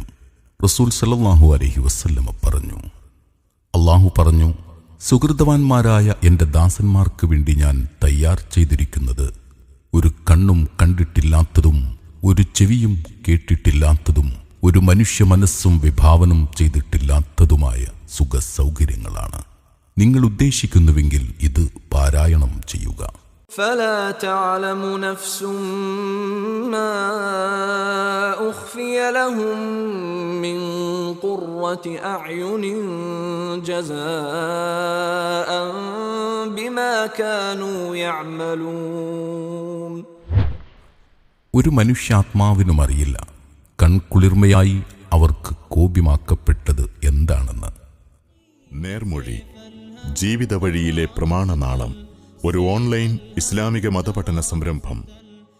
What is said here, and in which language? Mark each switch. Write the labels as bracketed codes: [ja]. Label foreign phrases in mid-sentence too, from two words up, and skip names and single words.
[ar] رسول صلى الله عليه وسلم [ml] പറഞ്ഞു, അല്ലാഹു പറഞ്ഞു, സുഹൃതവാന്മാരായ എൻ്റെ ദാസന്മാർക്ക് വേണ്ടി ഞാൻ തയ്യാർ ചെയ്തിരിക്കുന്നത് ഒരു കണ്ണും കണ്ടിട്ടില്ലാത്തതും ഒരു ചെവിയും കേട്ടിട്ടില്ലാത്തതും ഒരു മനുഷ്യ മനസ്സും വിഭാവനം ചെയ്തിട്ടില്ലാത്തതുമായ സുഖസൗകര്യങ്ങളാണ്. നിങ്ങൾ ഉദ്ദേശിക്കുന്നുവെങ്കിൽ ഇത് പാരായണം ചെയ്യുക. [ar] فلا تعلم نفس ما أخفي لهم من قرة أعين جزاء بما كانوا يعملون. [ml] ഒരു മനുഷ്യാത്മാവിനും അറിയില്ല കൺകുളിർമയായി അവർക്ക് കോപിമാക്കപ്പെട്ടത് എന്താണെന്ന്. നേർമൊഴി, ജീവിത വഴിയിലെ പ്രമാണനാളം. ഒരു ഓൺലൈൻ ഇസ്ലാമിക മതപഠന സംരംഭം.